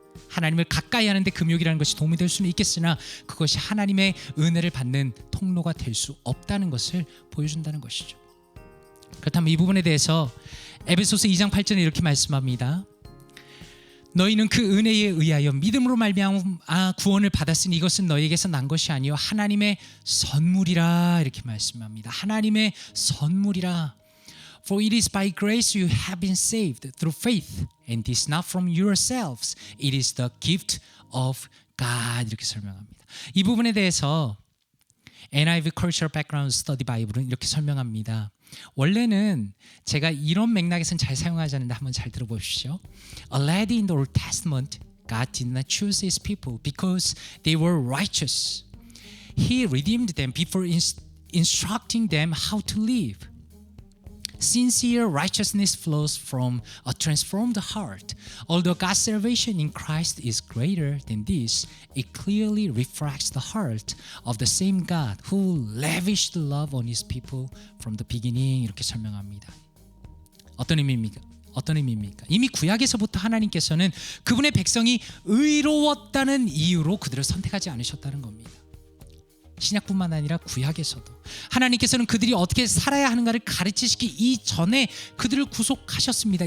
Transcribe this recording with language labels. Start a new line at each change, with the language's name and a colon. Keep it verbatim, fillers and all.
Korean: 하나님을 가까이 하는데 금욕이라는 것이 도움이 될 수는 있겠으나 그것이 하나님의 은혜를 받는 통로가 될 수 없다는 것을 보여준다는 것이죠. 그렇다면 이 부분에 대해서 에베소서 이 장 팔 절에 이렇게 말씀합니다. 너희는 그 은혜에 의하여 믿음으로 말미암아 구원을 받았으니 이것은 너희에게서 난 것이 아니요 하나님의 선물이라 이렇게 말씀합니다. 하나님의 선물이라.
English: For it is by grace you have been saved through faith, and it is not from yourselves. It is the gift of God.
Korean: 이렇게 설명합니다. 이 부분에 대해서 엔아이브이 Cultural Background Study Bible은 이렇게 설명합니다. 원래는 제가 이런 맥락에서는 잘 사용하지 않는데 한번 잘 들어보십시오.
English: Already in the Old Testament, God did not choose His people because they were righteous. He redeemed them before instructing them how to live. Sincere righteousness flows from a transformed heart. Although God's salvation in Christ is greater than this, it clearly reflects the heart of the same God who lavished love on His people from the beginning.
Korean: 이렇게 설명합니다. 어떤 의미입니까? 어떤 의미입니까? 이미 구약에서부터 하나님께서는 그분의 백성이 의로웠다는 이유로 그들을 선택하지 않으셨다는 겁니다. 신약뿐만 아니라 구약에서도 하나님께서는 그들이 어떻게 살아야 하는가를 가르치시기 이전에 그들을 구속하셨습니다.